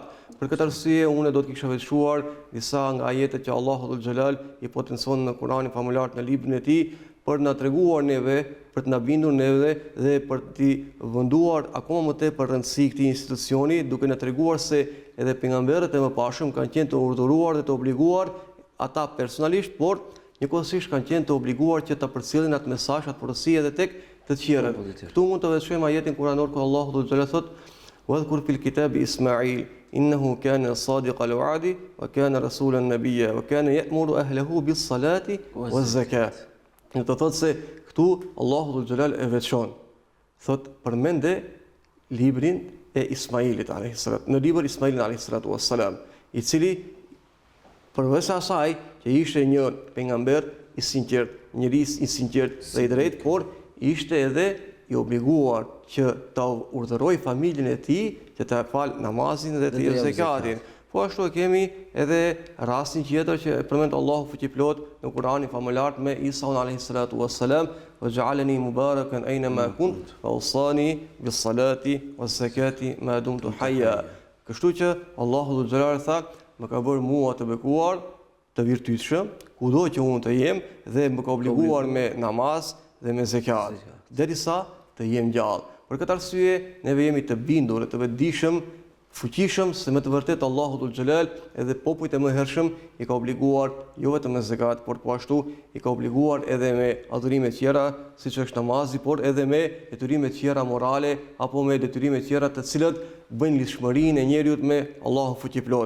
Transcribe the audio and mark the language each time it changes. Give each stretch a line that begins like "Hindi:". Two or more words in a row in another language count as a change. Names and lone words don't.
Albanian: Për këtë arsye unë do të kisha veçuar disa nga ajetet që Allahu Dhul Xhelal i potencon në Kur'anin famulart, në librin e tij, për na treguar neve, për të na bindur neve dhe për të vënduar akoma më tepër rëndësi këtij institucioni, duke na treguar se edhe pejgamberët e mëparshëm kanë qenë të urdhëruar dhe të obliguar, ata personalisht, por njëkohësisht kanë qenë të obliguar që ta përcjellin atë mesazh, atë porosi edhe tek të tjerët. Këtu mund të veçojmë ajetin kuranor ku Allahu Dhul Xhelal thotë:
Arabic: "واذكر في الكتاب إسماعيل إنه كان صادق الوعد وكان رسولا نبيا وكان يأمر أهله بالصلاة والزكاة."
Albanian: Në të thotë se këtu Allahu Dhul Xhelal e veçon. Thotë përmende librin e Ismailit
Arabic: عليه السلام,
Albanian: në librin Ismailit
Arabic: عليه الصلاة والسلام,
Albanian: i cili përveç asaj që ishte një pejgamber i sinqert, njerëz i sinqert dhe i drejtë, por ishte edhe i obliguar që ta urdhëroj familjen e tij që ta fal namazin dhe të jep zakatin. Po ashtu e kemi edhe rastin tjetër që përmend Allahu fuqiplot në Kur'anin famulart me Isa
Arabic: عليه الصلاة والسلام: "وجعلني مباركا أينما كنت وأوصاني بالصلاة والزكاة ما دمت حيا."
Albanian: Kështu që Allahu Dhul Xhelal tha: "Më ka bërë mua të bekuar, të virtytshëm, kudo që unë të jem, dhe më ka obliguar me namaz dhe me zakat, derisa të jem gjallë." Për këtë arsye, neve jemi të bindur dhe të vetëdijshëm, fuqishëm se me të vërtetë Allahu Dhul Xhelal edhe popujt e mëhershëm i ka obliguar jo vetëm me zakat, por po ashtu i ka obliguar edhe me adhurime tjera, siç është namazi, por edhe me detyrime tjera morale apo me detyrime tjera të cilat bëjnë lidhshmërinë e njeriu me Allahun fuqiplot.